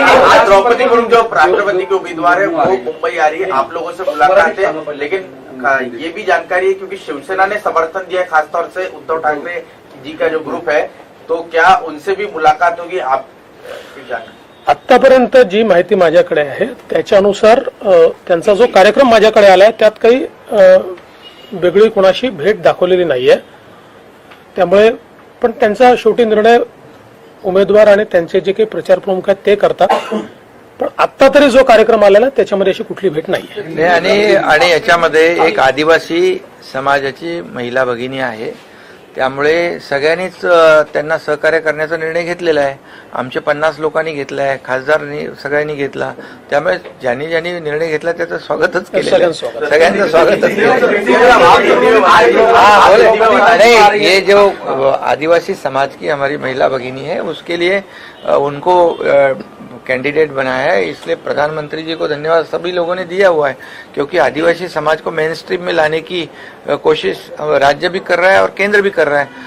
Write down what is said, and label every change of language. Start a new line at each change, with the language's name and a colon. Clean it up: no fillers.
Hindi: आज द्रौपदी मुर्मू जो राष्ट्रपति के उम्मीदवार है वो मुंबई आ रही है, आप लोगों से मुलाकात है, लेकिन ये भी जानकारी है क्योंकि शिवसेना ने समर्थन दिया है खासतौर से उद्धव ठाकरे जी का जो ग्रुप है, तो क्या उनसे भी मुलाकात होगी? आप
Marathi: आतापर्यंत जी माहिती माझ्याकडे आहे त्याच्यानुसार त्यांचा जो कार्यक्रम माझ्याकडे आलाय त्यात काही वेगळी कोणाशी भेट दाखवलेली नाहीये. त्यामुळे पण त्यांचा शेवटी निर्णय उमेदवार आणि त्यांचे जे काही प्रचार प्रमुख आहेत ते करतात. पण आता तरी जो कार्यक्रम आलेला त्याच्यामध्ये अशी कुठली भेट नाहीये. आणि याच्यामध्ये एक आदिवासी समाजाची महिला भगिनी आहे, त्यामुळे सगळ्यांनीच त्यांना सहकार्य करण्याचा निर्णय घेतलेला आहे. आमचे 50 लोकांनी घेतला आहे, खासदारांनी सगळ्यांनी घेतला. त्यामुळे ज्यांनी ज्यांनी निर्णय घेतला त्याचं स्वागतच केलेलं आहे. सगळ्यांचं स्वागतच
Hindi: नहीं, ये जो आदिवासी समाज की हमारी महिला भगिनी है उसके लिए उनको कैंडिडेट बनाया है, इसलिए प्रधानमंत्री जी को धन्यवाद सभी लोगों ने दिया हुआ है, क्योंकि आदिवासी समाज को मेन स्ट्रीम में लाने की कोशिश राज्य भी कर रहा है और केंद्र भी कर रहा है.